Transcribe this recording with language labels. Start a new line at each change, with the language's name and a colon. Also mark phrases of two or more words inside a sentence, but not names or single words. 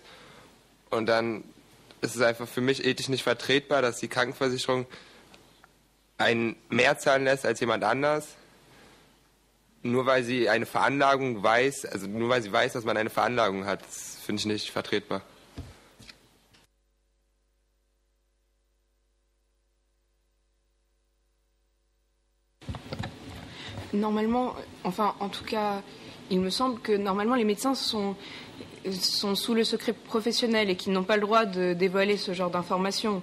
German: Und dann ist es einfach für mich ethisch nicht vertretbar, dass die Krankenversicherung einen mehr zahlen lässt als jemand anders, nur weil sie eine Veranlagung weiß, also nur weil sie weiß, dass man eine Veranlagung hat, das finde ich nicht vertretbar.
French: Normalement, enfin en tout cas, il me semble que normalement les médecins sont sous le secret professionnel et qu'ils n'ont pas le droit de dévoiler ce genre d'informations.